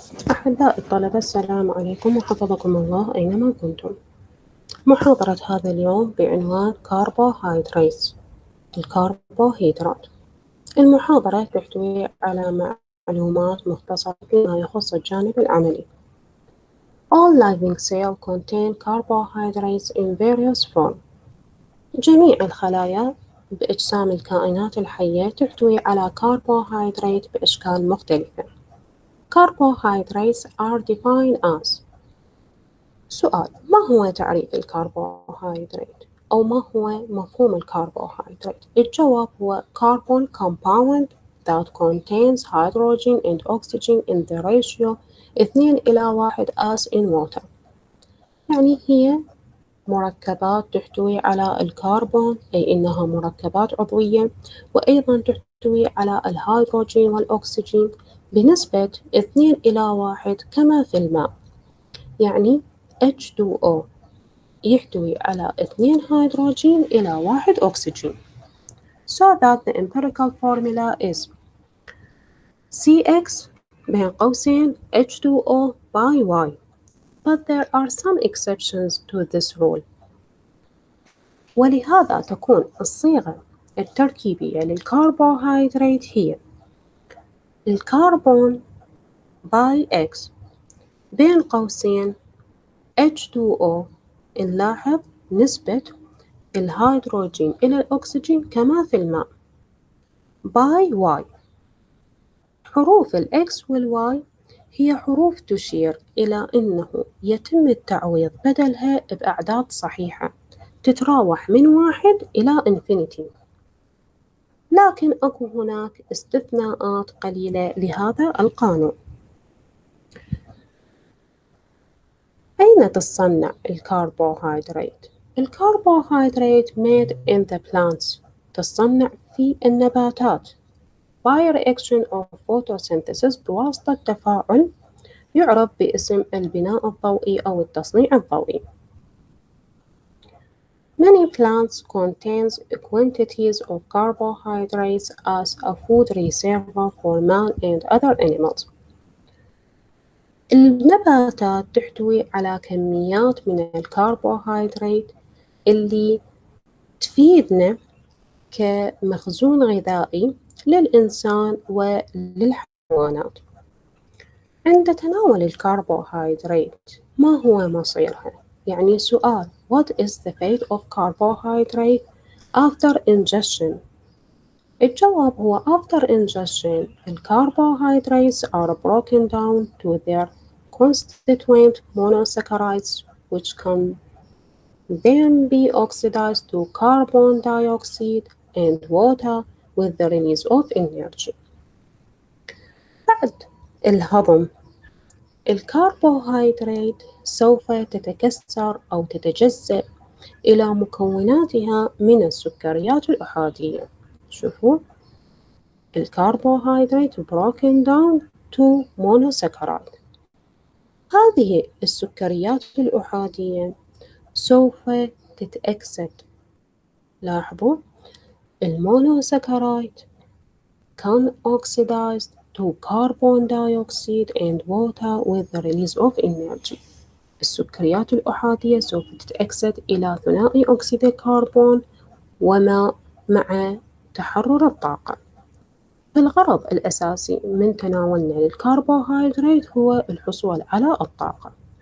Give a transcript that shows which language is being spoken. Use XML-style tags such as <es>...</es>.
<ar>أحباء الطلبة، السلام عليكم وحفظكم الله أينما كنتم. محاضرة هذا اليوم بعنوان كاربوهيدرات، الكاربوهيدرات. المحاضرة تحتوي على معلومات مختصرة فيما يخص الجانب العملي.</ar> <en>All living cells contain carbohydrates in various forms.</en> <ar>جميع الخلايا بأجسام الكائنات الحية تحتوي على كاربوهيدرات بأشكال مختلفة.</ar> <en>Carbohydrates are defined as.</en> <ar>سؤال: ما هو تعريف الكربوهيدرات؟ أو ما هو مفهوم الكربوهيدرات؟ الجواب هو</ar> <en>carbon compound that contains hydrogen and oxygen in the ratio 2:1 as in water.</en> <ar>يعني هي مركبات تحتوي على الكربون، أي إنها مركبات عضوية، وأيضا تحتوي على الهيدروجين والأكسجين بنسبة 2:1 كما في الماء. يعني H2O يحتوي على 2 هيدروجين إلى 1 أكسجين.</ar> <en>So that the empirical formula is CX</en> <ar>بين قوسين</ar> <en>H2O by Y. But there are some exceptions to this rule.</en> <ar>ولهذا تكون الصيغة التركيبية للكربوهيدرات هي الكربون</ar> <en>by X</en> <ar>بين قوسين H2O. نلاحظ نسبة الهيدروجين إلى الأكسجين كما في الماء</ar> <en>by Y.</en> <ar>حروف الإكس والواي هي حروف تشير إلى أنه يتم التعويض بدلها بأعداد صحيحة تتراوح من 1 إلى إنفينيتي، لكن أكو هناك استثناءات قليلة لهذا القانون. أين تصنع الكربوهيدرات؟ الكربوهيدرات</ar> <en>made in the plants</en> <ar>تصنع في النباتات</ar> <en>by reaction of photosynthesis</en> <ar>بواسطة تفاعل يعرف باسم البناء الضوئي أو التصنيع الضوئي.</ar> <en>Many plants contains quantities of carbohydrates as a food reserve for man and other animals.</en> <ar>النباتات تحتوي على كميات من الكربوهيدرات اللي تفيدنا كمخزون غذائي للإنسان وللحيوانات. عند تناول الكربوهيدرات ما هو مصيرها؟ يعني سؤال:</ar> <en>What is the fate of carbohydrate after ingestion؟</en> <ar>الجواب هو</ar> <en>after ingestion الكربوهيدرات are broken down to their constituent monosaccharides which can then be oxidized to carbon dioxide and water with the release of energy.</en> <ar>بعد الهضم الكربوهيدرات سوف تتكسر أو تتجزأ إلى مكوناتها من السكريات الأحادية. شوفوا الكربوهيدرات</ar> <en>broken down to monosaccharide.</en> <ar>هذه السكريات الأحادية سوف تتأكسد. لاحظوا المونوساكرايد</ar> <en>can oxidize to carbon dioxide and water with the release of energy.</en> <ar>السكريات الأحادية سوف تتأكسد إلى ثنائي أكسيد الكربون وماء مع تحرر الطاقة. الغرض الأساسي من تناولنا للكربوهيدرات هو الحصول على الطاقة.</ar>